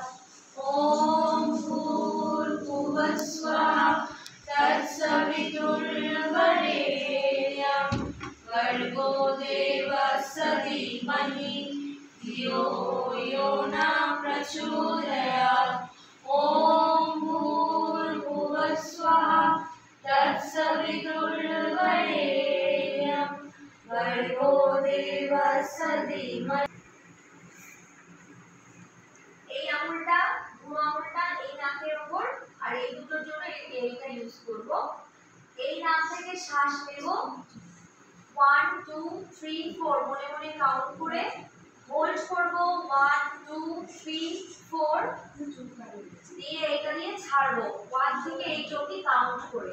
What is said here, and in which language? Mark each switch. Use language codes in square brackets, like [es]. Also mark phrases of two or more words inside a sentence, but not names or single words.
[sa] ॐ भूर्भुवस्वः तत्सवितुर्वरेण्यं भर्गो देवस्य धीमहि धियो यो न प्रचोदयात्। ॐ भूर्भुवस्वः तत्सवितुर्वरेण्यं भर्गो देवस्य धीमहि। [bn] এই আঙুলটা বুড়ো আঙুলটা এই নাকের উপর আর এই দুটোর জন্য এইটা ইউজ করব। এই নাক থেকে শ্বাস নেব 1 2 3 4 মনে মনে কাউন্ট করে হোল্ড করব 1 2 3 4 দিয়ে এটা দিয়ে ছাড়বো 1 থেকে 8 অবধি কাউন্ট করে।